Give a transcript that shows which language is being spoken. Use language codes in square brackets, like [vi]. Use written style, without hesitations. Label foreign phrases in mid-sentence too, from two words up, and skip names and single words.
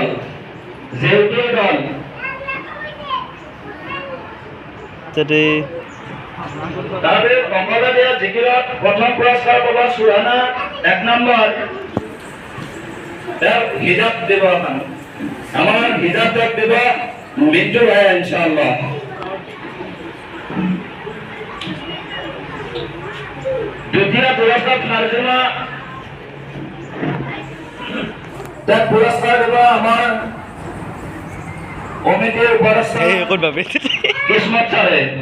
[as] জেউতিৰ দল তাৰপৰা বংগলাদেশ জিকিৰত প্ৰথম পুৰস্কাৰ পাব সুহানা 1 নম্বৰ। তেওঁ হিজাব দিব, আমাৰ হিজাব দিব মিন্টু ভাই [ar] إن شاء الله. [bn] দ্বিতীয় পুরস্কার ফারজুমা, তার পুরস্কার দেব আমার কমিটির উপদেষ্টা কিসমত স্যারে।